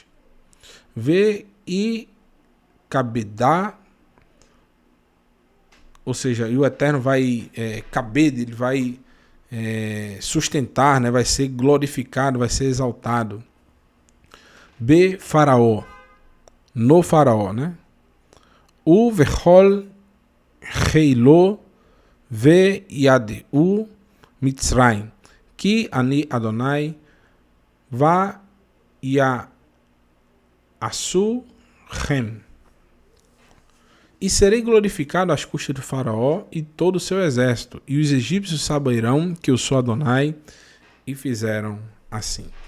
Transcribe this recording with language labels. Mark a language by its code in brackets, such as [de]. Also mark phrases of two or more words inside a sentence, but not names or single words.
[he] ואכבדה, [pt] ou seja, e o Eterno vai ele vai sustentar, né, vai ser glorificado, vai ser exaltado. B faraó, no faraó, né? [he] ובכל חילו וידעו מצרים כי אני אדני ויעשו כן. [pt] E serei glorificado às custas do faraó e todo o seu exército, e os egípcios saberão que eu sou Adonai, e fizeram assim.